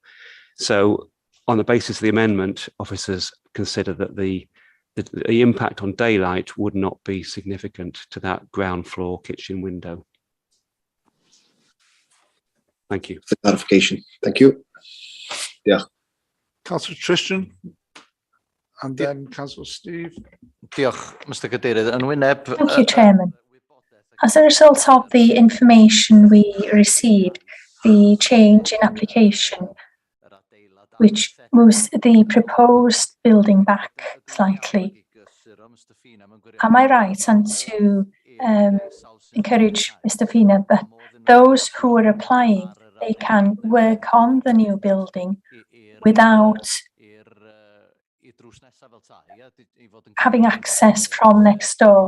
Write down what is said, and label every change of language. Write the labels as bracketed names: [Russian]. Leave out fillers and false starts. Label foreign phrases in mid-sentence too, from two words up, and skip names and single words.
[English] So on the basis of the amendment, officers consider that the impact on daylight would not be significant to that ground floor kitchen window. Thank you. For clarification. Thank you. Yeah. Councillor Tristan, and then Councillor Steve. [Welsh] Diolch, Mr Cadeirydd. Yn wyneb... [English] Thank you, Chairman. As a result of the information we received, the change in application, which moves the proposed building back slightly, am I right and to encourage Mr Fina that those who are applying, they can work on the new building without having access from next door?